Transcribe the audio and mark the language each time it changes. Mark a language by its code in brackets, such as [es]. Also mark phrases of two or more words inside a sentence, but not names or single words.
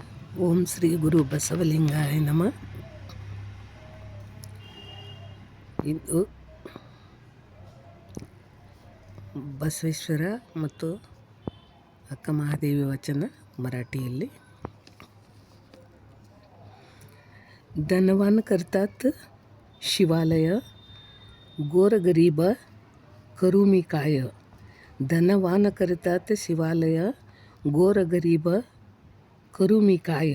[sa] ಓಂ ಶ್ರೀ ಗುರು ಬಸವಲಿಂಗಾಯ ನಮಃ. [kn] ಇದು ಬಸವೇಶ್ವರ ಮತ್ತು ಅಕ್ಕ ಮಹಾದೇವಿ ವಚನ मराठीಯಲ್ಲಿ. [mr] धनवान करतात शिवालय, गोरगरीब करू मी काय. धनवान करतात शिवालय, गोरगरीब करू मी काय.